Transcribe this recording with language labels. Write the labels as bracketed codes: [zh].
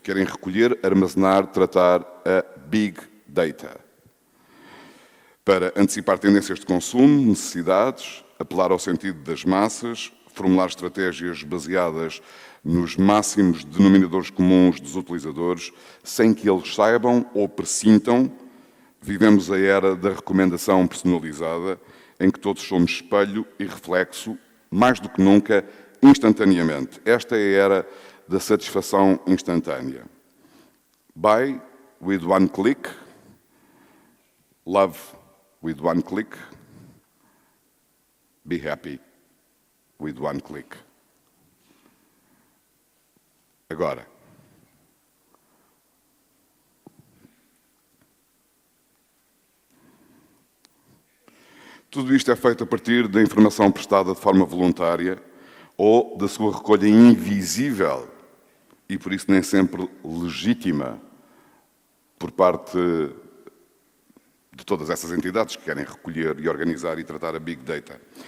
[pt] Querem recolher, armazenar, tratar a Big Data para antecipar tendências de consumo, necessidades, apelar ao sentido das massas, formular estratégias baseadas nos máximos denominadores comuns dos utilizadores, sem que eles saibam ou pressintam. Vivemos a era da recomendação personalizada, em que todos somos espelho e reflexo, mais do que nunca, instantaneamente. Esta é a era da satisfação instantânea. [en] Buy with one click, love with one click, be happy with one click. [pt] Agora, tudo isto é feito a partir da informação prestada de forma voluntária ou da sua recolha invisível e, por isso, nem sempre legítima por parte de todas essas entidades que querem recolher e organizar e tratar a Big Data.